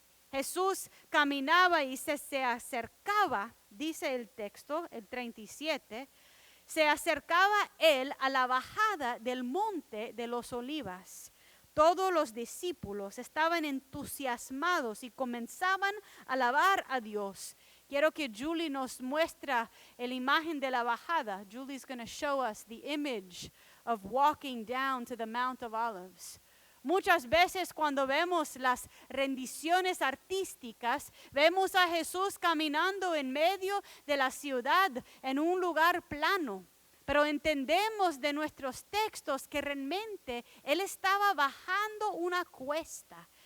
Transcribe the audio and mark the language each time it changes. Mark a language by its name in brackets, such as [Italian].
[Spanish] Jesús caminaba y se acercaba, dice el texto, el 37, se acercaba Él a la bajada del Monte de los Olivas. todos los discípulos estaban entusiasmados y comenzaban a alabar a Dios. Quiero que Julie nos muestre la imagen de la bajada. [English] Julie's going to show us the image of walking down to the Mount of Olives. [Spanish] Muchas veces cuando vemos las rendiciones artísticas, vemos a Jesús caminando en medio de la ciudad en un lugar plano. Pero entendemos de nuestros textos que realmente Él estaba bajando una cuesta.